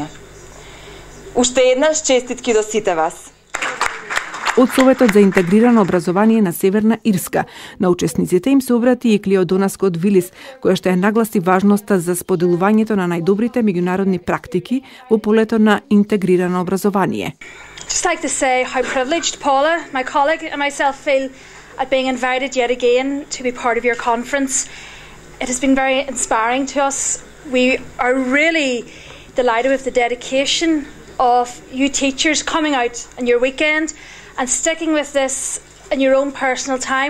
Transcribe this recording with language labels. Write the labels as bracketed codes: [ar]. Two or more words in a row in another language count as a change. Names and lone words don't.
[mk] Уште еднаш честитки до сите вас. Од Советот за интегрирано образование на Северна Ирска, на учесниците им се обрати и Клеодона Скот Вилис, која што ја нагласи важноста за споделувањето на најдобрите меѓународни практики во полето на интегрирано образование. [en] Just like to say how privileged Paula, my colleague, and myself feel at being invited yet again to be part of your conference. It has been very inspiring to us. We are really delighted with the dedication of you teachers coming out on your weekend and sticking with this in your own personal time.